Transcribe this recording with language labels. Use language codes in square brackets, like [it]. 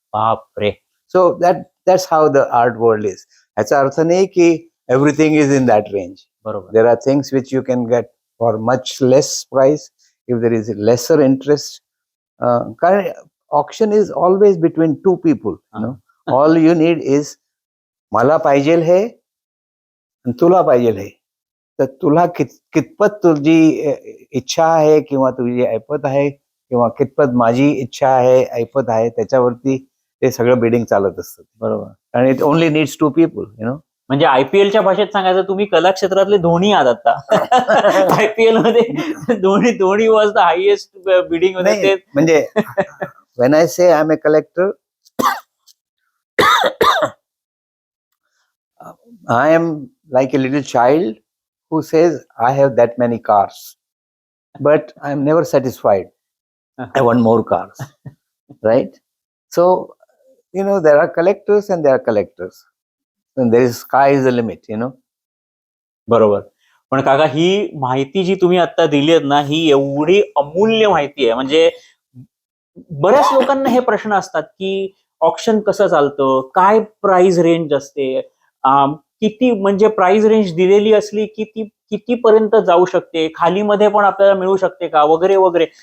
[mr] बापरे. [en] So that's how the art world is. [mr] याचा अर्थ नाही की [en] everything is in that range. [mr] बरोबर. [en] There are things which you can get for much less price if there is lesser interest. Current auction is always between two people. You know, all you need is [mr] मला पाहिजे हे आणि तुला पाहिजे हे. तर तुला कितपत तुझी इच्छा आहे किंवा तुझी ऐपत आहे किंवा कितपत माझी इच्छा आहे, ऐपत आहे, त्याच्यावरती ते सगळं बिडिंग चालत असतं. बरोबर. आणि [en] It only needs two people, you know. [mr] म्हणजे आयपीएलच्या भाषेत सांगायचं, तुम्ही कला क्षेत्रातले धोनी आहात आता. [en] IPL मध्ये Dhoni was the highest bidding मध्ये. [mr] म्हणजे [en] When I say I am a collector, I am like a little child who says, I have that many cars, but I am never satisfied. I want more cars, right? So, you know, there are collectors and there are collectors. And there is sky is the limit, you know. [mr] बरोबर. पण काका, ही माहिती जी तुम्ही आता दिली आहेत ना, ही एवढी अमूल्य माहिती आहे. म्हणजे बऱ्याच लोकांना हे प्रश्न असतात की ऑक्शन कसं चालतं, काय प्राइस रेंज असते, किती म्हणजे प्राइस रेंज दिलेली असली की ती कितीपर्यंत जाऊ शकते, खाली मध्ये पण आपल्याला मिळू शकते का, वगैरे वगैरे.